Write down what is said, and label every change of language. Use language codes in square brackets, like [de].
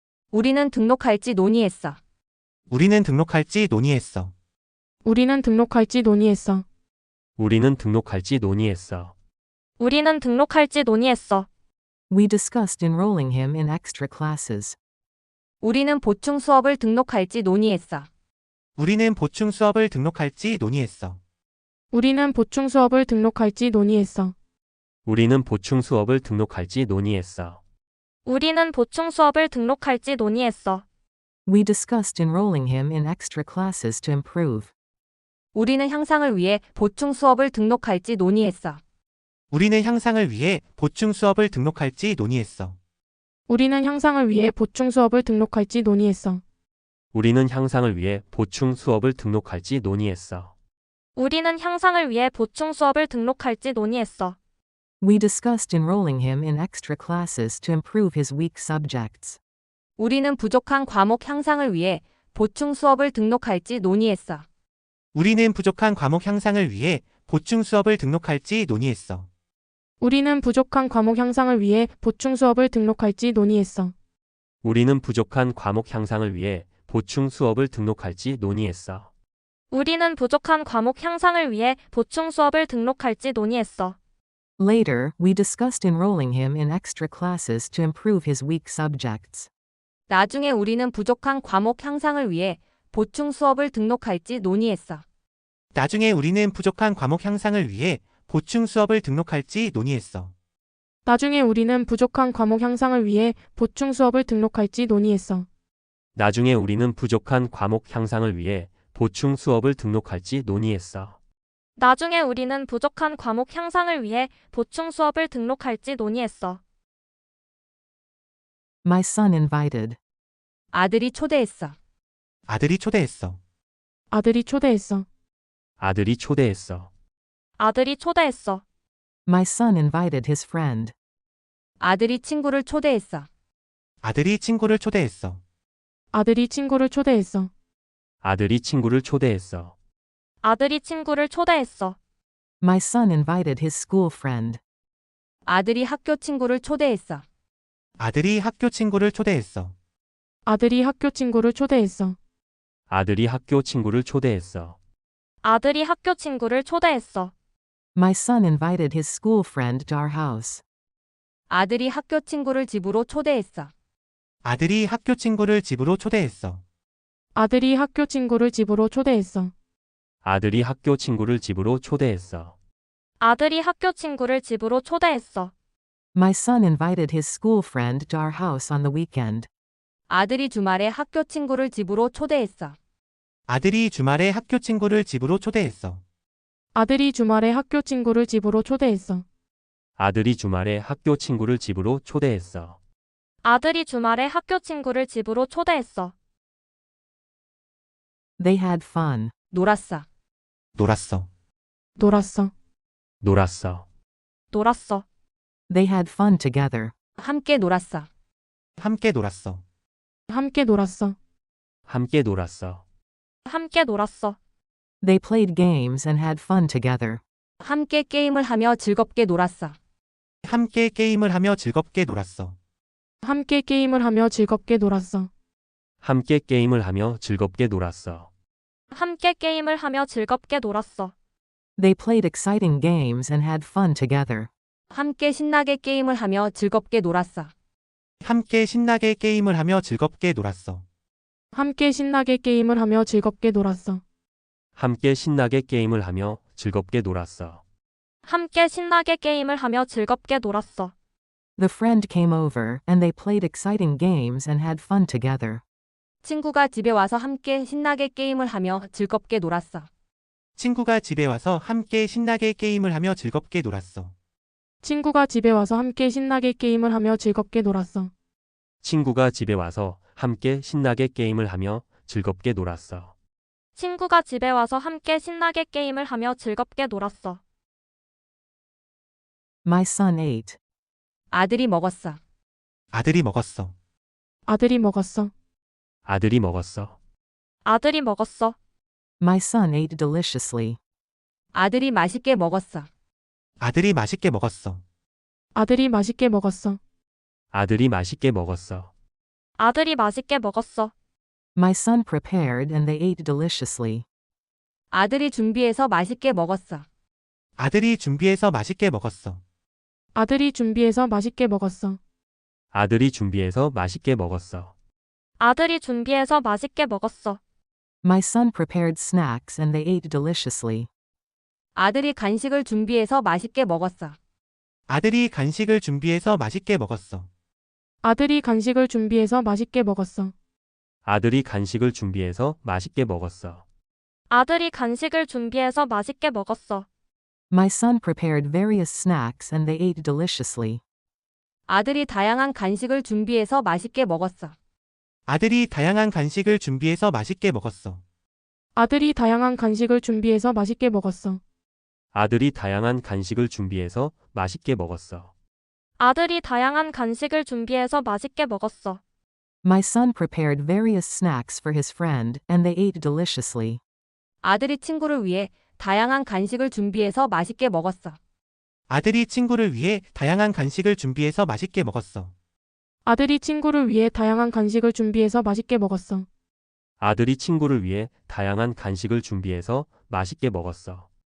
[ko] 우리는 등록할지 논의했어. 우리는 등록할지 논의했어. 우리는 등록할지 논의했어. 우리는 등록할지 논의했어. 우리는 등록할지 논의했어. [en] We discussed enrolling him in extra classes. [ko] 우리는 보충 수업을 등록할지 논의했어. 우리는 보충 수업을 등록할지 논의했어. 우리는 보충 수업을 등록할지 논의했어. 우리는 보충 수업을 등록할지 논의했어. 우리는 보충 수업을 등록할지 논의했어. [en] We discussed enrolling him in extra classes to improve. [ko] 우리는 향상을 위해 보충 수업을 등록할지 논의했어. 우리는 향상을 위해 보충 수업을 등록할지 논의했어. 우리는 향상을 위해 보충 수업을 등록할지 논의했어. 우리는 향상을 위해 보충 수업을 등록할지 논의했어. 우리는 향상을 위해 보충 수업을 등록할지 논의했어. [en] We discussed enrolling him in extra classes to improve his weak subjects. [ko] 우리는 부족한 과목 향상을 위해 보충 수업을 등록할지 논의했어. 우리는 부족한 과목 향상을 위해 보충 수업을 등록할지 논의했어. 우리는 부족한 과목 향상을 위해 보충 수업을 등록할지 논의했어. 우리는 부족한 과목 향상을 위해 보충 수업을 등록할지 논의했어. 우리는 부족한 과목 향상을 위해 보충 수업을 등록할지 논의했어. [en] Later, we discussed enrolling him in extra classes to improve his weak subjects. [ko] 나중에 우리는 부족한 과목 향상을 위해 보충 수업을 등록할지 논의했어. 나중에 우리는 부족한 과목 향상을 위해 보충 수업을 등록할지 논의했어. 나중에 우리는 부족한 과목 향상을 위해 보충 수업을 등록할지 논의했어. 나중에 우리는 부족한 과목 향상을 위해 보충 수업을 등록할지 논의했어. 나중에 우리는 부족한 과목 향상을 위해 보충 수업을 등록할지 논의했어. [en] My son invited. [ko] 아들이 초대했어. 아들이 초대했어. 아들이 초대했어. 아들이 초대했어. 아들이 초대했어. [en] My son invited his friend. [ko] 아들이 친구를 초대했어. 아들이 친구를 초대했어. 아들이 친구를 초대했어. 아들이 친구를 초대했어. 아들이 친구를 초대했어. [en] My son invited his school friend. [ko] 아들이 학교 친구를 초대했어. 아들이 학교 친구를 초대했어. 아들이 학교 친구를 초대했어. 아들이 학교 친구를 초대했어. 아들이 학교 친구를 초대했어. [en] My son invited his school friend to our house. [ko] 아들이 학교 친구를 집으로 초대했어. 아들이 학교 친구를 집으로 초대했어. 아들이 학교 친구를 집으로 초대했어. 아들이 학교 친구를 집으로 초대했어. 아들이 학교 친구를 집으로 초대했어. [en] My son invited his school friend to our house on the weekend. [ko] 아들이 주말에 학교 친구를 집으로 초대했어. 아들이 주말에 학교 친구를 집으로 초대했어. 아들이 주말에 학교 친구를 집으로 초대했어. 아들이 주말에 학교 친구를 집으로 초대했어. 아들이 주말에 학교 친구를 집으로 초대했어. [en] They had fun. [ko] 놀았어. 놀았어. 놀았어. 놀았어. 놀았어. [en] They had fun together. [ko] 함께 놀았어. 함께 놀았어. 함께 놀았어. 함께 놀았어. 함께 놀았어. [en] They played games and had fun together. [ko] 함께 게임을 하며 즐겁게 놀았어. 함께 게임을 하며 즐겁게 놀았어. 함께 게임을 하며 즐겁게 놀았어. 함께 게임을 하며 즐겁게 놀았어. 함께 게임을 하며 즐겁게 놀았어. [en] They played exciting games and had fun together. [ko] 함께 신나게 게임을 하며 즐겁게 놀았어. 함께 신나게 게임을 하며 즐겁게 놀았어. 함께 신나게 게임을 하며 즐겁게 놀았어. 함께 신나게 게임을 하며 즐겁게 놀았어. 함께 신나게 게임을 하며 즐겁게 놀았어. [en] The friend came over and they played exciting games and had fun together. [ko] 친구가 집에 와서 함께 신나게 게임을 하며 즐겁게 놀았어. 친구가 집에 와서 함께 신나게 게임을 하며 즐겁게 놀았어. 친구가 집에 와서 함께 신나게 게임을 하며 즐겁게 놀았어. 친구가 집에 와서 함께 신나게 게임을 하며 즐겁게 놀았어. 친구가 집에 와서 함께 신나게 게임을 하며 즐겁게 놀았어. [en] My son ate. [ko] 아들이 먹었어. 아들이 먹었어. 아들이 먹었어. 아들이 먹었어. 아들이 먹었어. [en] My son ate deliciously. [ko] 아들이 맛있게 먹었어. 아들이 맛있게 먹었어. 아들이 맛있게 먹었어. 아들이 맛있게 먹었어. 아들이 맛있게 먹었어. [en] My son prepared and they ate deliciously. [ko] 아들이 준비해서 맛있게 먹었어. 아들이 준비해서 맛있게 먹었어. 아들이 준비해서 맛있게 먹었어. 아들이 준비해서 맛있게 먹었어. 아들이 준비해서 맛있게 먹었어. [en] My son prepared snacks and they ate deliciously. [ko] 아들이 간식을 준비해서 맛있게 먹었어. 아들이 간식을 준비해서 맛있게 먹었어. 아들이 간식을 준비해서 맛있게 먹었어. 아들이 간식을 준비해서 맛있게 먹었어. 아들이 간식을 준비해서 맛있게 먹었어. [en] My son prepared various snacks and they ate deliciously. [ko] 아들이 다양한 간식을 준비해서 맛있게 먹었어. 아들이 다양한 간식을 준비해서 맛있게 먹었어. 아들이 다양한 간식을 준비해서 맛있게 먹었어. 아들이 다양한 간식을 준비해서 맛있게 먹었어. 아들이 다양한 간식을 준비해서 맛있게 먹었어. [en] My son prepared various snacks for his friend, and they ate deliciously. [ko] 아들이 친구를 위해 다양한 간식을 준비해서 맛있게 먹었어. 아들이 친구를 위해 다양한 간식을 준비해서 맛있게 먹었어. 아들이 친구를 위해 다양한 간식을 준비해서 맛있게 먹었어. 아들이 친구를 위해 다양한 간식을 준비해서 맛있게 먹었어.